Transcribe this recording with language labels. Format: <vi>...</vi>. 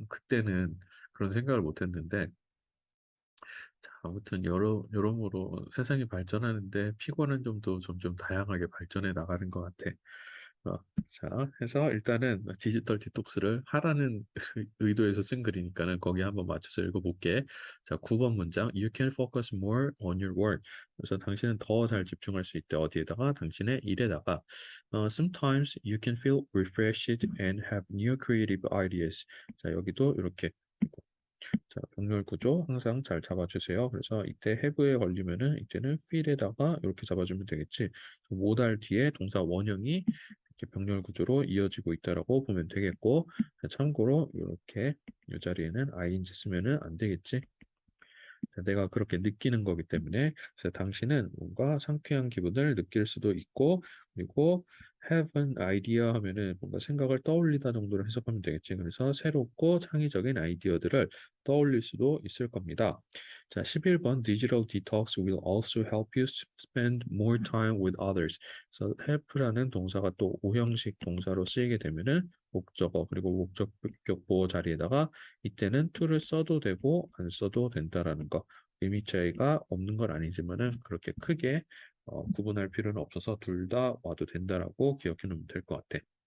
<ko>그때는 그런 생각을 못 했는데 자, 아무튼 여러모로 세상이 발전하는데 피곤한 점도 점점 다양하게 발전해 나가는 것 같아. 어, 자, 해서 일단은 디지털 디톡스를 하라는 의도에서 쓴 글이니까는 거기에 한번 맞춰서 읽어볼게. 자, 9번 문장.</ko> <en>You can focus more on your work.</en> <ko>그래서 당신은 더 잘 집중할 수 있대. 어디에다가? 당신의 일에다가.</ko> <en>Sometimes you can feel refreshed and have new creative ideas.</en> <ko>자, 여기도 이렇게 자, 병렬 구조 항상 잘 잡아주세요. 그래서 이때 have에 걸리면은 이때는 feel에다가 이렇게 잡아주면 되겠지. 모달 뒤에 동사 원형이 이렇게 병렬 구조로 이어지고 있다라고 보면 되겠고, 참고로 이렇게 이 자리에는 ing 쓰면은 안 되겠지. 내가 그렇게 느끼는 거기 때문에 그래서 당신은 뭔가 상쾌한 기분을 느낄 수도 있고 그리고</ko> <en>have an idea</en> <ko>하면은 뭔가 생각을 떠올리다 정도로 해석하면 되겠지. 그래서 새롭고 창의적인 아이디어들을 떠올릴 수도 있을 겁니다. 자, 11번</ko> <en>Digital detox will also help you spend more time with others.</en> <ko>그래서 help라는 동사가 또 오형식 동사로 쓰이게 되면은 목적어 그리고 목적격 보호 자리에다가 이때는 to를 써도 되고 안 써도 된다라는 거. 의미 차이가 없는 건 아니지만은 그렇게 크게 구분할 필요는 없어서 둘 다 와도 된다라고 기억해 놓으면 될 것 같아.</ko>